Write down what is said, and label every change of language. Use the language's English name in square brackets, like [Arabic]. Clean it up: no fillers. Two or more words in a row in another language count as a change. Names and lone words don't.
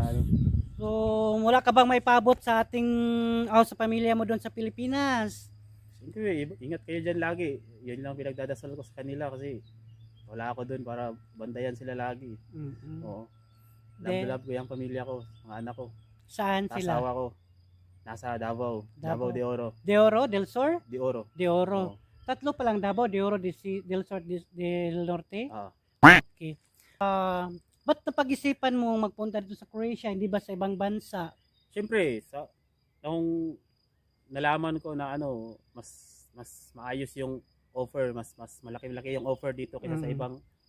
[Filipino] So, wala ka bang may paabot sa ating, sa pamilya mo doon sa Pilipinas? Siyempre, ingat kayo dyan lagi. Yun lang pinagdadasal ko sa kanila kasi wala ako doon para bandayan sila lagi. Mm-mm. Oo. Then, Love ko yung pamilya ko, mga anak ko, saan sila? asawa ko. Nasa Davao, Davao de Oro. De Oro, Del Sur? De Oro. De Oro. Oo. Tatlo pa lang Davao, De Oro, Del Sur, Del Norte. Ah. Okay. Ba't napag-isipan mo magpunta dito sa Croatia, hindi ba sa ibang bansa? Siyempre, nung nalaman ko na mas maayos yung offer, mas malaki-laki yung offer dito kaysa sa ibang